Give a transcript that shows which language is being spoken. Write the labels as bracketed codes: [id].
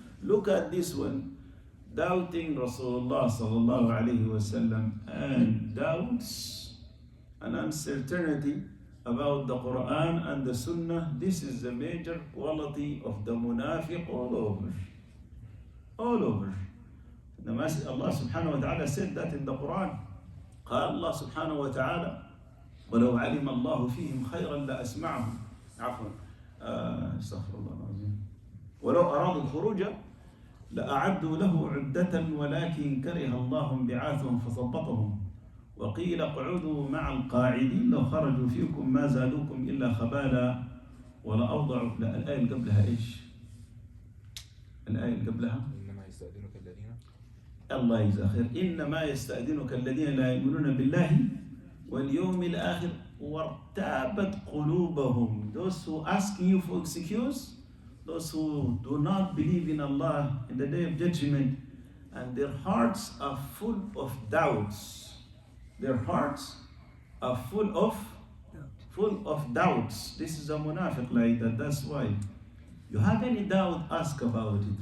[en] Look at this one, doubting Rasulullah sallallahu alayhi wa sallam, and doubts and uncertainty about the Quran and the Sunnah. This is the major quality of the munafiq all over. All over. Allah subhanahu wa ta'ala said that in the Quran. [ar] قال الله سبحانه وتعالى ولو علم الله فيهم خيرا لأسمعهم استغفر الله العظيم ولو أرادوا الخروج لأعدوا له عدة ولكن كره الله انبعاثهم فثبطهم وقيل اقعدوا مع القاعدين لو خرجوا فيكم ما زادوكم إلا خبالا ولا أوضعوا. لا الآية اللي قبلها إيش؟ الآية اللي قبلها إنما يستأذنك الذين الله يجزاه خير. إنما يستأذنك الذين لا يؤمنون بالله واليوم الآخر وارتابت قلوبهم. [en] Those who ask you for excuse, those who do not believe in Allah in the day of judgment, and their hearts are full of doubts. Their hearts are full of doubts. This is a munafiq like that. That's why. You have any doubt, ask about it.